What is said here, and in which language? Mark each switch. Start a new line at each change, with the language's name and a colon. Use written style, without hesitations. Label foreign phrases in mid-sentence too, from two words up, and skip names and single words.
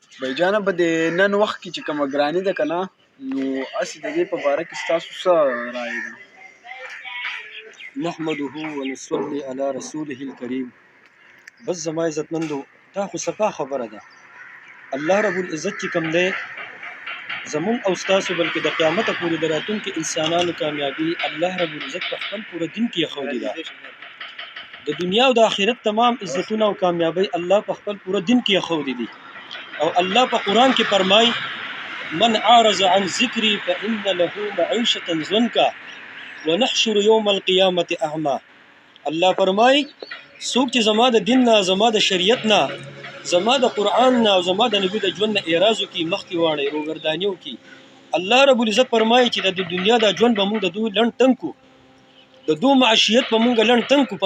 Pashto: بھائی په د نن وخت کې چې کومه ګراني ده که نه نو هسې د دې په باره کې ستاسو څه رایې ده؟
Arabic: نحمده ونصلي على رسوله الكريم.
Pashto: بس زما عزتمندو دا خو صفا خبره ده. الله
Arabic: رب العزت
Pashto: چې کوم دی زمون او ستاسو بلکې د قیامت پورې د راتلونکي انسانانو کامیابي الله
Arabic: رب العزت
Pashto: په خپل پوره دین کې ایښودې ده. د دنیا او د آخرت تمام عزتونه او کامیابی الله په خپل پوره دین کې ایښودې دي. او الله په قرآن کې فرمایي
Arabic: من اعرض عن ذکری فإن له معیشة ضنکا ونحشر یوم القیامة اعما.
Pashto: الله فرمایي څوک چې زما د دین نه، زما د شریعت نه، زما د قرآن نه او زما د نبی د ژوند نه اعراض وکړي، مخکې واړی، روګرداني وکړي، الله
Arabic: رب العزت
Pashto: فرمایي چې د دنیا دا ژوند به موږ د دوی لنډ تنګ کړو، د دوی معیشت به موږ لنډ تنګ کړو.